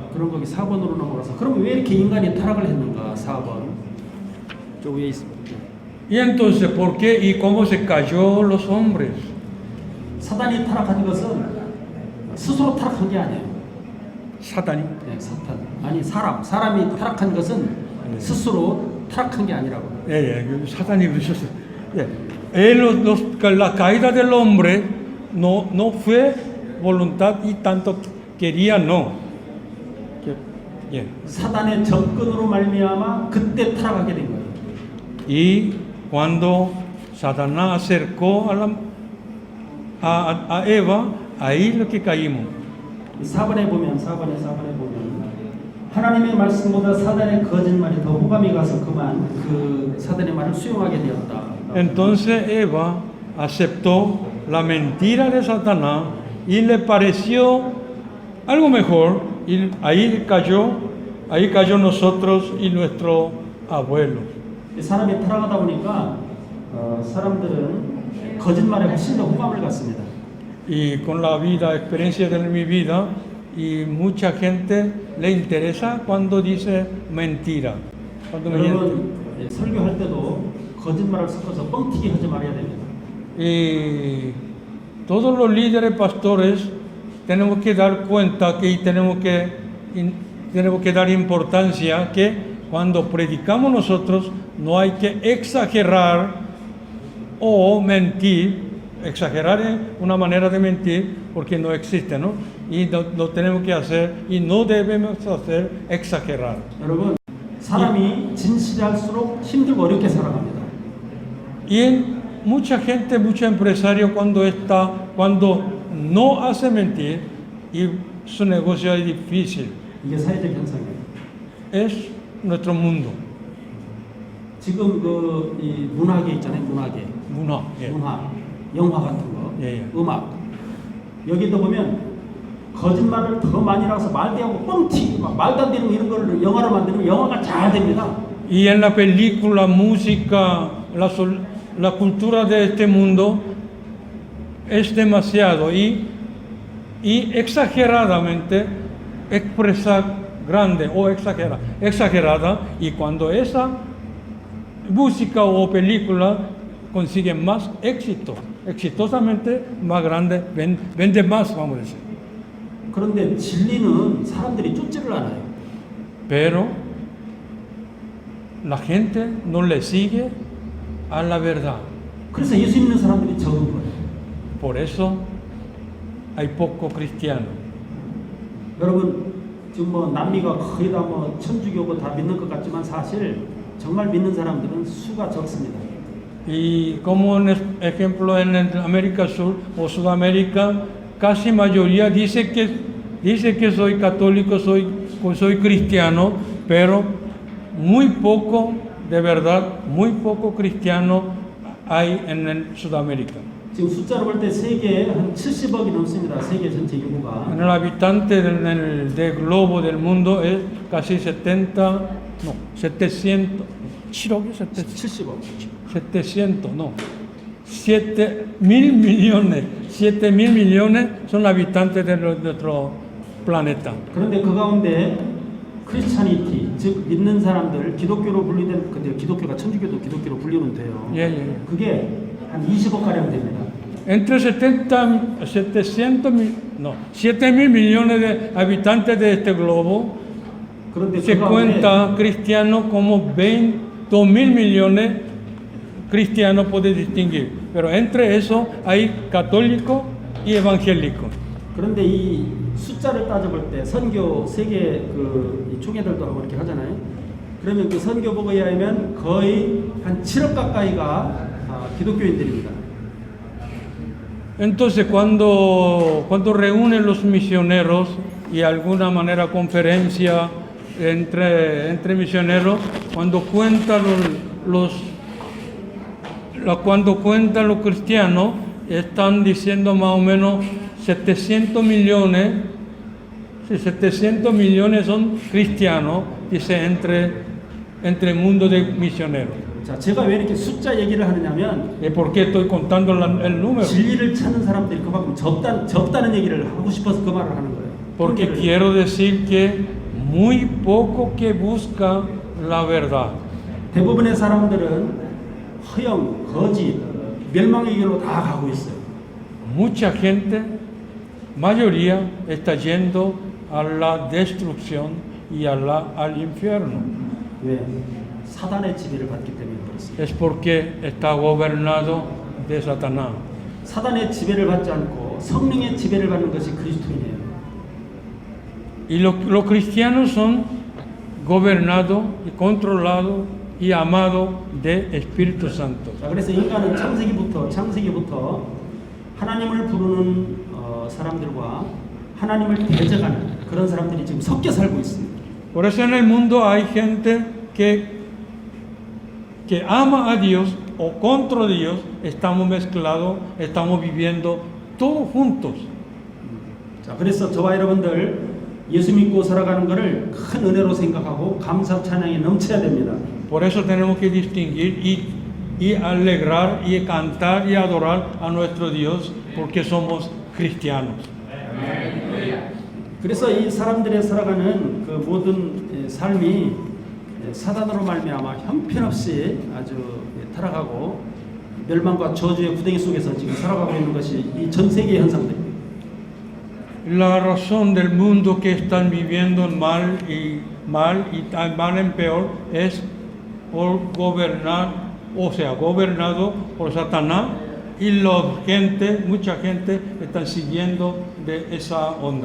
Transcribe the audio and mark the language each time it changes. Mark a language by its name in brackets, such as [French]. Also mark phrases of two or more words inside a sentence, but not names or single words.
[Korean] 그럼 거기 4번으로 넘어가서 그럼 왜 이렇게 인간이 타락을 했는가? 4번 저 위에 있습니다. [Spanish] Y entonces, ¿por qué y cómo se cayó los hombres? [Korean] 사단이 타락한 것은 스스로 타락한 게 아니에요. 사단이? 네, 사탄. 아니 사람이 타락한 것은 스스로 타락한 게 아니라고. 사단이 그러셨어요. [Spanish] La caída del hombre no fue voluntad y tanto quería, no. [Korean] 사단의 접근으로 말미암아 그때 타락하게 된 거예요. [Spanish] Y cuando Satanás acercó a Eva, ahí lo que caímos. [Korean] 4번에 보면 하나님의 말씀보다 사단의 거짓말이 더 호감이 가서 그만 그 사단의 말을 수용하게 되었다. [Spanish] Entonces Eva aceptó la mentira de Satanás y le pareció algo mejor, y ahí cayó nosotros y nuestro abuelo. [Korean] 사람이 타락하다 보니까 사람들은 거짓말에 훨씬 더 호감을 갖습니다. [Spanish] Y con la experiencia de mi vida, y mucha gente le interesa cuando dice mentira. Cuando me [Korean] 여러분 설교할 때도 거짓말을 섞어서 뻥튀기 하지 말아야 됩니다. [Spanish] Y todos los líderes pastores tenemos que dar cuenta que tenemos que dar importancia que cuando predicamos nosotros no hay que exagerar o mentir. Exagerar es una manera de mentir porque no existe, ¿no? Y lo tenemos que hacer y no debemos hacer exagerar. [Korean] 여러분, 사람이 진실할수록 힘들고 어렵게 살아갑니다. [Spanish] Y mucha gente, mucho empresario cuando no hace mentir y su negocio es difícil. [Korean] 이게 사회적 현상이에요. [Spanish] Es nuestro mundo. [Korean] 지금 이 문화계 있잖아요, 문화계. 문화. 예. 문화, 영화 같은 거, 예, 예. 음악. 여기도 보면 거짓말을 더 많이 나와서 말대하고 뻥튀기, 막 말도 안 되는 이런 걸 영화로 만들면 영화가 잘 됩니다. [Spanish] Y en la película, música, la cultura de este mundo es demasiado y exageradamente expresar grande o exagerada, y cuando esa música o película consigue más éxito, exitosamente más grande, vende más, vamos a decir. [Korean] 그런데 진리는 사람들이 쫓지를 않아요. [Spanish] Pero la gente no le sigue a la verdad. [Korean] 그래서 예수 믿는 사람들이 적은 거예요. [Spanish] Por eso hay poco cristiano. [Korean] 여러분, 지금 뭐 남미가 거의 다 뭐 천주교고 다 믿는 것 같지만 사실 정말 믿는 사람들은 수가 적습니다. [Spanish] Y como un ejemplo en América Sur o Sudamérica, casi mayoría dice que soy católico, soy cristiano, pero muy poco, de verdad, muy poco cristiano hay en Sudamérica. [Korean] 지금 숫자로 볼 때 세계에 한 70억이 넘습니다. 세계 전체 인구가. [Spanish] En el habitante del globo del mundo es casi 700, [Korean] 70억. [Spanish] 700, no, 7.000 millones, 7.000 millones son habitantes de nuestro planeta. [Korean] 그런데 그 가운데 크리스찬이티, 즉 믿는 사람들, 기독교로 분리된, 근데 기독교가 천주교도 기독교로 분리는 돼요. 예, 예. 그게 한 20억 가량 됩니다. [Spanish] Entre 7.000 millones de habitantes de este globo, [Korean] 그런데 [Spanish] se [Korean] 그 가운데 [Spanish] cuenta cristianos como 2.000 millones cristianos puede distinguir, pero entre eso hay católicos y evangélicos. [Korean] 그런데 이 숫자를 따져볼 때 선교 세계 이 총회들도 하고 이렇게 하잖아요. 그러면 그 선교복에 의하면 거의 한 7억 가까이가 기독교인들입니다. [Spanish] Entonces cuando reúnen los misioneros y alguna manera conferencia entre misioneros, cuando cuentan los cristianos, están diciendo más o menos 700 millones, si 700 millones son cristianos, dice entre el mundo de misioneros. [Korean] 자, 제가 왜 이렇게 숫자 얘기를 하느냐면 [Spanish] ¿Y por qué estoy contando el número? [Korean] 진리를 찾는 사람들이 그만큼 적다는 얘기를 하고 싶어서 그 말을 하는 거예요. [Spanish] Porque quiero decir que muy poco que busca la verdad. [Korean] 대부분의 사람들은 허영, 거짓, 멸망의 길로 다 가고 있어요. [Spanish] Mucha gente, mayoría, está yendo a la destrucción y al infierno. [Korean] 왜? 사단의 지배를 받기 때문에 그렇습니다. [Spanish] Es porque está gobernado de Satanás. [Korean] 사단의 지배를 받지 않고 성령의 지배를 받는 것이 그리스도인이에요. [Spanish] Y los cristianos son gobernados y controlados y amados de Espíritu Santo. [Korean] 자, 그래서 인간은 창세기부터 하나님을 부르는 사람들과 하나님을 대적하는 그런 사람들이 지금 섞여 살고 있습니다. [Spanish] Por eso en el mundo hay gente que ama a Dios o contra Dios, estamos mezclados, estamos viviendo todos juntos. [Korean] 자, 그래서 저와 여러분들 예수 믿고 살아가는 것을 큰 은혜로 생각하고 감사 찬양에 넘쳐야 됩니다. [Spanish] Por eso tenemos que distinguir y alegrar y cantar y adorar a nuestro Dios porque somos cristianos. [Korean] 그래서 이 사람들의 살아가는 그 모든 삶이 사단으로 말미암아 형편없이 아주 타락하고 멸망과 저주의 구덩이 속에서 지금 살아가고 있는 것이 이 전 세계의 현상들입니다. [Spanish] La razón del mundo que están viviendo en mal y mal en peor es por gobernar, o sea, gobernado por Satanás y mucha gente están siguiendo de esa onda.